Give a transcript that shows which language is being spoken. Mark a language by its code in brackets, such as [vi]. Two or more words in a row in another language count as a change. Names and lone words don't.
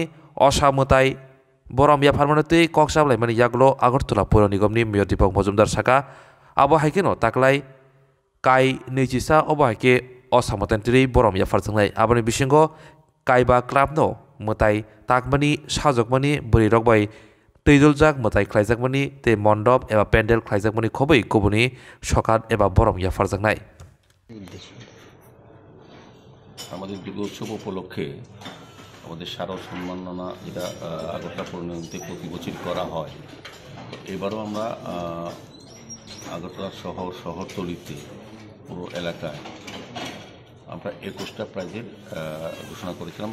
[trp] असा मोताय बरम याफारमानतै कक्साबलायमानि यागलो आगरतला पुर निगमनि मेयर दीपक मजुमदार साका आबहायकेनो ताकलाय काय नैजिसा अबाहायके असा मोतायनि बरम याफारजोंनाय आबानि बिसिंगो कायबा क्लाबनो मोताय ताकमानि साजकमानि बोरै रगबाय तैजलजाक मोताय ख्लायजाकमानि ते मण्डप एबा पेन्डेल ख्लायजाकमानि खबै कुबुनि सकात एबा बरम याफारजोंनाय [bn] আমাদের দুর্গা উৎসব উপলক্ষে আমাদের স্মারক সম্মাননা যেটা আগরতলা পুর নিগমতে প্রতি বছর করা হয় এবারও আমরা আগরতলা শহরতলিতে পুরো এলাকায় আমরা 21টা প্রাইজের ঘোষণা করেছিলাম।